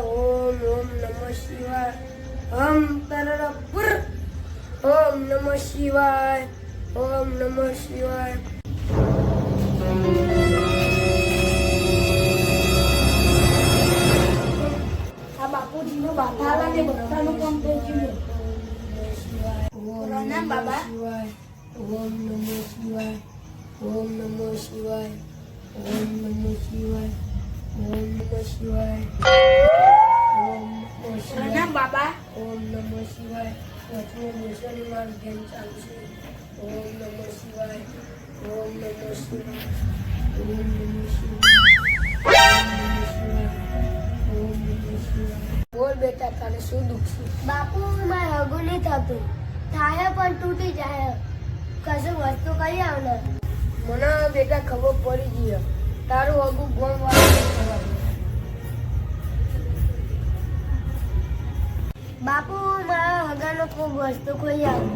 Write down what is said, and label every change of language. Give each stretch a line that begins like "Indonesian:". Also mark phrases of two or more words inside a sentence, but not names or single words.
Sanskrit: ॐ नमः शिवाय। ॐ तारारपुर. ॐ नमः शिवाय। ॐ नमः शिवाय.
Gujarati: આ બાપુજીનો બાધા લાગે બધાનું કામ થઈ ગયું પ્રણામ બાબા
Sanskrit: ॐ नमः शिवाय। ॐ नमः शिवाय. ॐ नमः शिवाय। ॐ नमः शिवाय. ॐ नमः शिवाय.
Gujarati: પ્રણામ બાબા
Sanskrit: ॐ नमः शिवाय.
Gujarati: વચમાં મુસલની માર ધ્યાન ચાલશે.
Sanskrit: ॐ नमः शिवाय। ॐ नमः शिवाय. ॐ नमः शिवाय। ॐ नमः शिवाय.
Gujarati: બોલ બેટા તારે શું દુઃખ છે? બાપુ મારે હગું નહીં થતું થાય પણ તૂટી જાય કશું વસ્તુ કઈ આવે મને બેટા ખબર પડી ગઈ તારું હગું ગોમ વાળું બાપુ મારા હગાનો ખૂબ વસ્તુ કોઈ આવે